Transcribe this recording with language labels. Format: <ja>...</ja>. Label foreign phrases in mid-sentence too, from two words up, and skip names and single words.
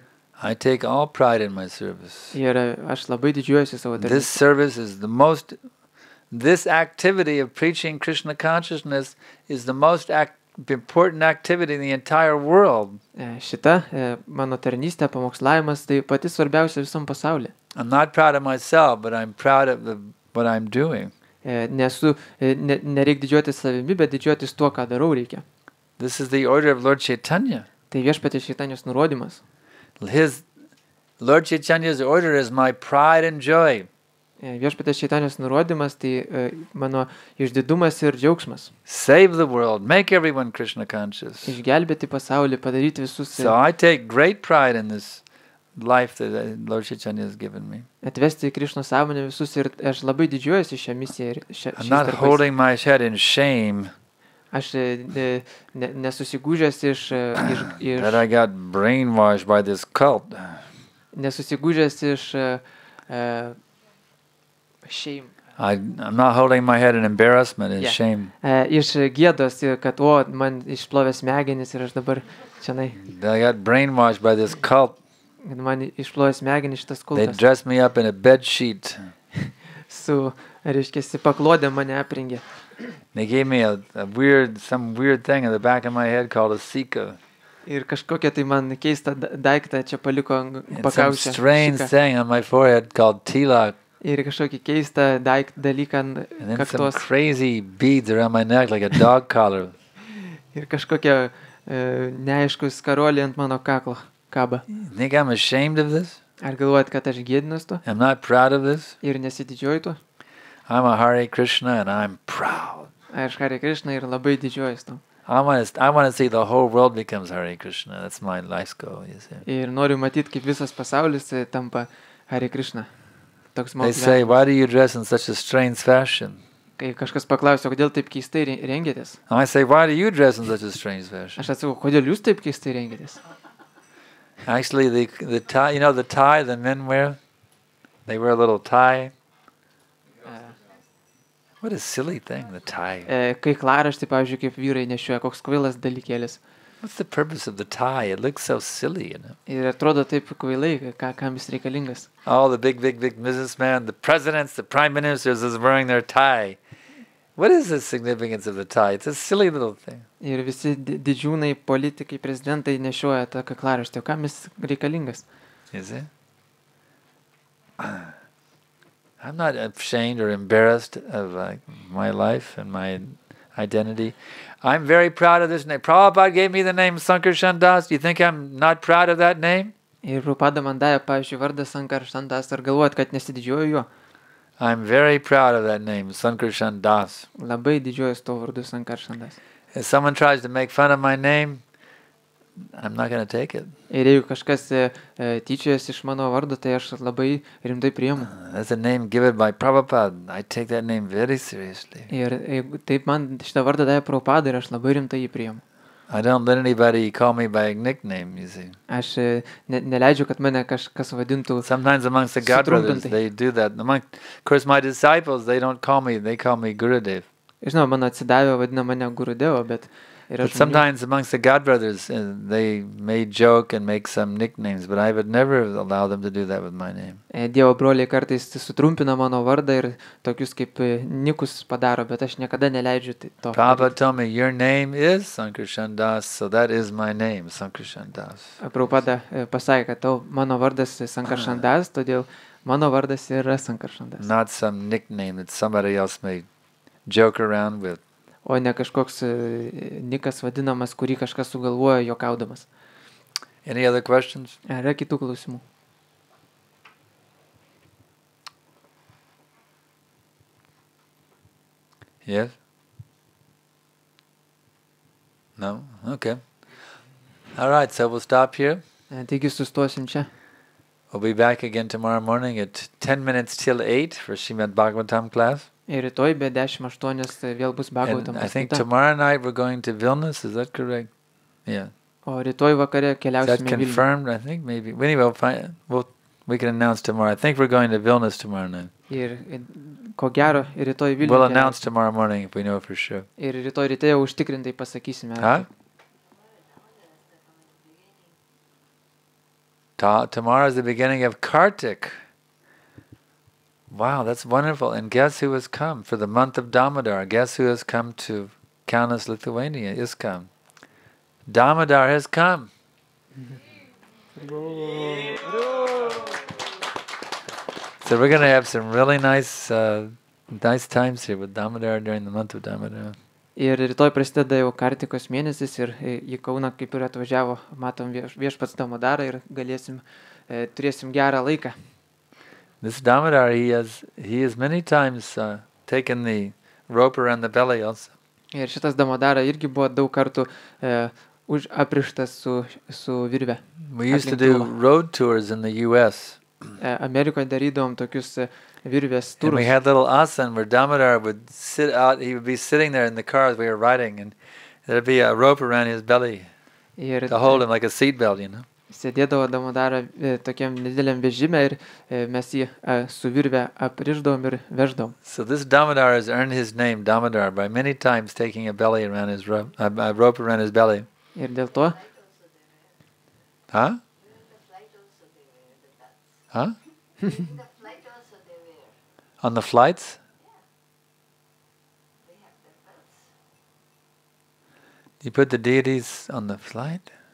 <en>I take all pride in my service.</en> <lt>Ir aš labai didžiuojuosi savo tarnystę.</lt> <en>This service is the most... This activity of preaching Krishna consciousness is the most important activity in the entire world.</en> <lt>Šita mano tarnystė, pamokslavimas, tai pati svarbiausia visam pasaulyje.</lt> <en>I'm not proud of myself, but I'm proud of what I'm doing.</en> <lt>Nereik didžiuotis savimi, bet didžiuotis tuo, ką darau reikia.</lt> <en>This is the order of Lord Chaitanya.</en> <lt>Tai viešpaties Čaitanijos nurodymas.</lt> <en>Lord Chaitanya's order is my pride and joy.</en> <lt>Viešpaties Čaitanijos nurodymas, tai mano išdidumas ir džiaugsmas.</lt> <en>Save the world, make everyone Krishna conscious.</en> <lt>Išgelbėti pasaulį, padaryti visus.</lt> <en>So I take great pride in life that Lord Chaitanya has given me.</en> <lt>Atvesti į Krišnos sąmonę visus ir aš labai didžiuojuosi šią misiją ir</lt> <en>I'm not holding my head in shame</en> <lt>Aš nesusigūžęs</lt> <en>that I got brainwashed by this cult.</en> <lt>Nesusigūžęs iš shame.</lt> <en>I'm not holding my head in embarrassment and shame.</en> <lt>Iš gėdos, kad man išplovė smegenis ir aš dabar čianai.</lt> <en>I got brainwashed by this cult.</en> <lt>Man išplovė smegenis šitas kultas.</lt> <en>They dressed me up in a bed sheet.</en> <lt>Reiškia, paklodė mane aprengė.</lt> <en>They gave me some weird thing in the back of my head called a sika.</en> <lt>Ir kažkokia tai man keista daiktą čia paliko pakaušę.</lt> <en>Some strange thing on my forehead called tilak.</en> <lt>Ir kažkokį keistą dalyką ant kaktos.</lt> <en>And then some crazy beads around my neck like a dog collar.</en> <lt>Ir kažkokia neaiškus karoliai ant mano kaklo kaba.</lt> <en>Think I'm ashamed of this?</en> <lt>Ar galvojat, kad aš gėdinuos to?</lt> <en>I'm not proud of this?</en> <lt>Ir nesididžiuoju to?</lt> <en>I'm a Hare Krishna and I'm proud.</en> <lt>Aš Hare Krishna ir labai didžiuojuos to.</lt> <en>I want to see the whole world becomes Hare Krishna. That's my life's goal, you see.</en> <lt>Ir noriu matyti, kaip visas pasaulis tampa Hare Krishna.</lt> <en>They say, why do you dress in such a strange fashion?</en> <lt>Kai kažkas paklausia, kodėl taip keistai rengėtės?</lt> <en>I say, why do you dress in such a strange fashion?</en> <lt>Aš atsakau, kodėl jūs taip keistai rengėtės?</lt> <en>Actually, the tie, you know the tie the men wear? They wear a little tie. What a silly thing, the tie.</en> <lt>Kai klaraštį, pavyzdžiui, kaip vyrai nešioja, koks kvailas dalykėlis.</lt> <en>What's the purpose of the tie? It looks so silly, you know.</en> <lt>Ir atrodo taip kvailai, kam jis reikalingas.</lt> <en>All the big businessmen, the presidents, the prime ministers is wearing their tie. What is the significance of the tie? It's a silly little thing.</en> <lt>Ir visi didžiūnai, politikai, prezidentai nešioja tą kaklaraštį. Kam jis reikalingas?</lt> <en>Is it? I'm not ashamed or embarrassed of my life and my identity. I'm very proud of this name. Prabhupada gave me the name Sankarshan Das. Do you think I'm not proud of that name?</en> <lt>Ir Prabhupada man davė, pavyzdžiui, vardą Sankarshan Das. Ar galvojat, kad nesididžiuoju jo?</lt> <en>I'm very proud of that name, Sankarshan Das.</en> <lt>Labai didžiuojuosi to vardu Sankarshan Das.</lt> <en>If someone tries to make fun of my name, I'm not going to take it.</en> <lt>Ir jeigu kažkas tyčiojasi iš mano vardo, tai aš labai rimtai priimu.</lt> <en>That's a name given by Prabhupada. I take that name very seriously.</en> <lt>Ir taip man šitą vardą davė Prabhupada ir aš labai rimtai jį priimu.</lt> <en>I don't let anybody call me by a nickname, you see.</en> <lt>Aš neleidžiu, kad mane kažkas vadintų.</lt> <en>Sometimes amongst the God brothers, they do that. Of course, my disciples, they don't call me, they call me Gurudev.</en> <lt>Žinau, mano atsidavę vadina mane Gurudevo, bet</lt> <en>But sometimes amongst the God brothers, they may joke and make some nicknames, but I would never allow them to do that with my name.</en> <lt>Dievo broliai kartais sutrumpina mano vardą ir tokius kaip nikus padaro, bet aš niekada neleidžiu to.</lt> <en>Prabhupada told me, your name is Sankarshan Das, so that is my name, Sankarshan Das.</en> <lt>Prabhupada pasakė, kad mano vardas Sankarshan Das, todėl mano vardas yra Sankarshan Das.</lt> <en>Not some nickname that somebody else may joke around with.</en> <lt>O ne kažkoks nikas vadinamas, kurį kažkas sugalvoja juokaudamas.</lt> <en>Any other questions?</en> <lt>Yra kitų klausimų?</lt> <en>Yes? No? Okay. All right, so we'll stop here.</en> <lt>Taigi sustosim čia.</lt> <en>We'll be back again tomorrow morning at 10 minutes till 8 for Sriman Bhagavatam class.</en> <lt>Ir rytoj be 10:08 vėl bus Bhagavatam.</lt> <en>I think tomorrow night we're going to Vilnius, is that correct? Yeah.</en> <lt>O rytoj vakare keliausime</lt> <en>Is that confirmed? I think maybe. Anyway, we can announce tomorrow. I think we're going to Vilnius tomorrow night.</en> <lt>Ir ko gero, rytoj Vilniuje.</lt> <en>We'll announce tomorrow morning if we know for sure.</en> <lt>Ir rytoj ryte jau užtikrintai pasakysime.</lt> <en>Huh? Tomorrow is the beginning of Kartik. Wow, that's wonderful. And guess who has come for the month of Damodar? Guess who has come to Kaunas, Lithuania? ISKCON. Damodar has come. So we're going to have some really nice times here with Damodar during the month of Damodar.</en> <lt>Ir rytoj prasideda jau Kartikos mėnesis ir į Kauną kaip ir atvažiavo, matom viešpats Damodarą ir turėsim gerą laiką.</lt> <en>This Damodar, he has many times taken the rope around the belly also.</en> <lt>Ir šitas Damodara irgi buvo daug kartų aprištas su virve.</lt> <en>We used to do road tours in the U.S.</en> <lt>Amerikoje darydavom tokius virvės</lt> <en>And we</en> <lt>turus.</lt> <en>had little asan where Damodar would sit out, he would be sitting there in the car as we were riding, and there'd be a rope around his belly</en> <lt>Ir</lt> <en>to hold him like a seat belt, you know.</en> <lt>sėdėdavo Damodarą tokiam nedideliam vežime ir mes jį su virve aprišdavom ir veždavom.</lt> <en>So this Damodar has earned his name, Damodar, by many times taking a belly around his rope, a rope around his belly.</en> <lt>Ir dėl to,</lt> <en>Huh? Huh? On the flights? You put the deities on the flight?</en>